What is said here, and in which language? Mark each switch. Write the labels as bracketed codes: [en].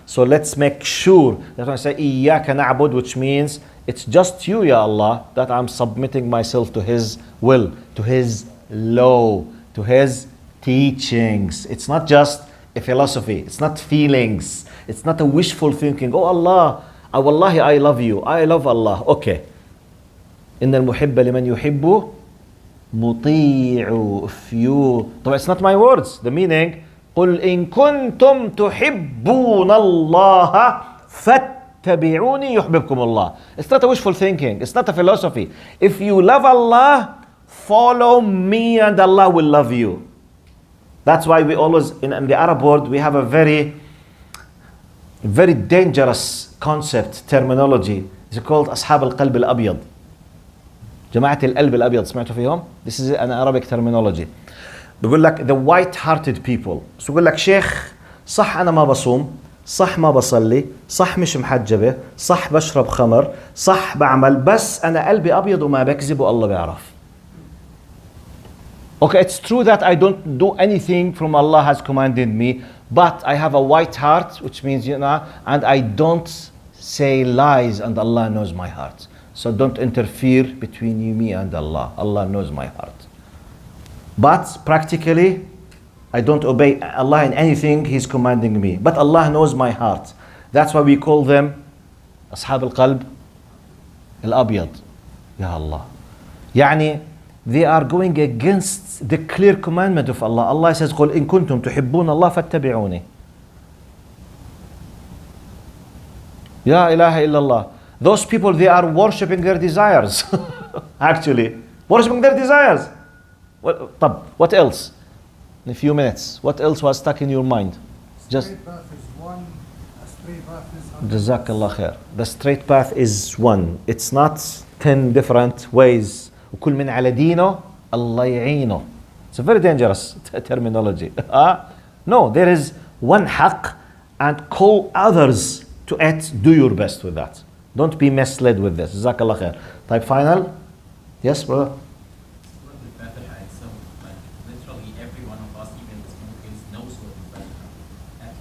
[en] So let's make sure that when I say [ar] إياك نعبد, [en] which means it's just you, Ya Allah, that I'm submitting myself to His will, to His law, to His teachings. It's not just a philosophy, it's not feelings, it's not a wishful thinking. Oh Allah, wallahi I love you, I love Allah. Okay. [ar] إن المحب لمن يحب مطيع. [en] If you, but it's not my words. The meaning, [ar] قل إن كنتم تحبون الله فاتبعوني يحببكم الله. [en] It's not a wishful thinking, it's not a philosophy. If you love Allah, follow me and Allah will love you. That's why we always, in the Arab world, we have a very dangerous concept, terminology. [ar] It's called أصحاب القلب الأبيض. جماعة القلب الأبيض, سمعتوا فيهم? [en] This is an Arabic terminology. [ar] بيقول لك [en] the white-hearted people. [ar] So يقول لك شيخ, صح أنا ما بصوم, صح ما بصلي, صح مش محجبة, صح بشرب خمر, صح بعمل, بس أنا قلبي أبيض وما بكذب والله بيعرف. [en] Okay, it's true that I don't do anything from Allah has commanded me, but I have a white heart, which means, and I don't say lies, and Allah knows my heart. So don't interfere between you, me, and Allah. Allah knows my heart. But practically, I don't obey Allah in anything He's commanding me. But Allah knows my heart. That's why we call them [ar] أصحاب القلب الأبيض. [en] Ya Allah. [ar] يعني, [en] they are going against the clear commandment of Allah. Allah says, [ar] قل إن كنتم تحبون الله فاتبعوني. Ya ilaha illallah. [en] Those people, they are worshipping their desires. Actually, worshipping their desires. What else? In a few minutes, what else was stuck in your mind? Just straight path is one, a straight path is Jazakallah khair. The straight path is one. It's not 10 different ways. [ar] وكل من على دينه الله يعينه. [en] It's a very dangerous terminology. No, there is one haqq and call others to act. Do your best with that. Don't be misled with this. Jazakallah khair. Type final? Yes, brother? The Fatihah itself, like literally every one of us, even the smokers, knows what the Fatihah.